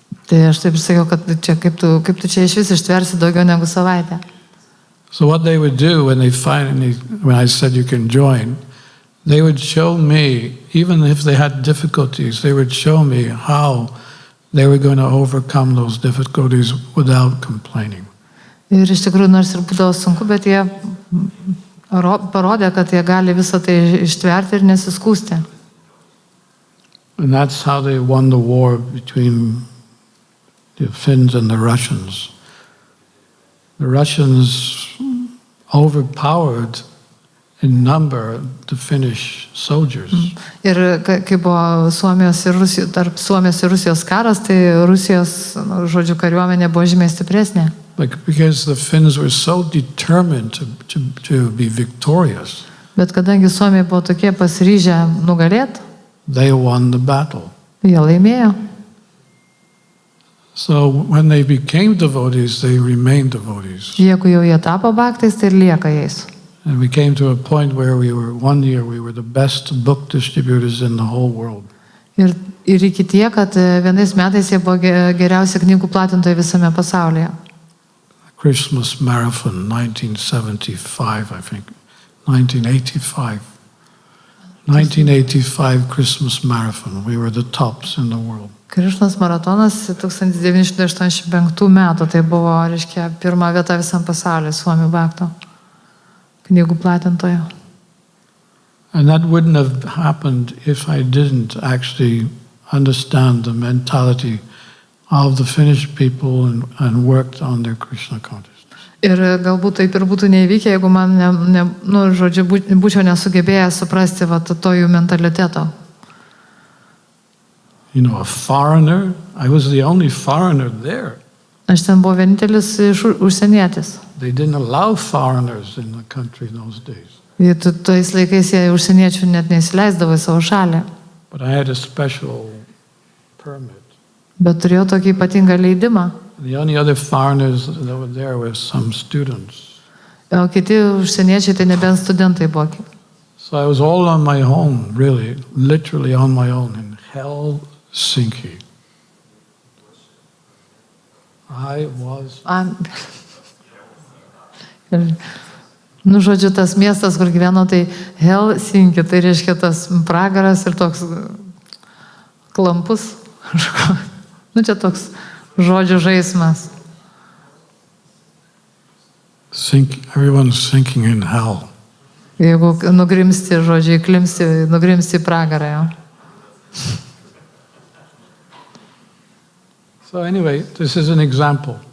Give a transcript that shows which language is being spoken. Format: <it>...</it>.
<lt>Tai aš taip sakiau, kad čia kaip tu čia iš vis ištversi daugiau negu savaitę.</lt> <en>So what they would do when I said you can join, they would show me, even if they had difficulties, they would show me how they were going to overcome those difficulties without complaining.</en> <lt>Ir iš tikrųjų, nors ir būdavo sunku, bet jie parodė, kad jie gali visą tai ištverti ir nesiskūsti.</lt> <en>And that's how they won the war between the Finns and the Russians. The Russians overpowered in number the Finnish soldiers.</en> <lt>Ir kai buvo tarp Suomijos ir Rusijos karas, tai Rusijos, žodžiu, kariuomenė buvo žymiai stipresnė.</lt> <en>Because the Finns were so determined to be victorious.</en> <lt>Bet kadangi Suomiai buvo tokie pasiryžę nugalėti,</lt> <en>they won the battle.</en> <lt>Jie laimėjo.</lt> <en>So when they became devotees, they remained devotees.</en> <lt>Jeigu jau jie tapo bhaktais, tai ir lieka jais.</lt> <en>And we came to a point where one year we were the best book distributors in the whole world.</en> <lt>Ir iki tiek, kad vienais metais jie buvo geriausi knygų platintojai visame pasaulyje.</lt> <en>Christmas Marathon, 1975, I think. 1985. 1985 Christmas Marathon. We were the tops in the world.</en> <lt>Krišnos maratonas 1985 metų, tai buvo, reiškia, pirma vieta visam pasaulyje Suomių bhaktų knygų platintojų.</lt> <en>And that wouldn't have happened if I didn't actually understand the mentality of the Finnish people and worked on their Krishna consciousness.</en> <lt>Ir galbūt taip ir būtų neįvykę, jeigu man, būčiau nesugebėjęs suprasti to jų mentaliteto.</lt> <en>A foreigner, I was the only foreigner there.</en> <lt>Aš ten buvau vienintelis užsienietis.</lt> <en>They didn't allow foreigners in the country in those days.</en> <lt>Tais laikais jie užsieniečių net neįsileisdavo į savo šalį.</lt> <en>But I had a special permit.</en> <lt>Bet turėjau tokį ypatingą leidimą.</lt> <en>The only other foreigners that were there were some students.</en> <lt>O kiti užsieniečiai tai nebent studentai buvo.</lt> <en>So I was all on my own, really, literally on my own, in hell, Sinki. I was.</en> <lt>Nu, žodžiu, tas miestas, kur gyveno, tai Helsinki, tai reiškia tas pragaras ir toks klampus. Nu, čia toks žodžių žaismas.</lt> <en>Everyone's sinking in hell.</en> <lt>Jeigu nugrimsti, žodžiai, nugrimsti į pragarą. Jo.</lt> <en>So anyway, this is an example.</en>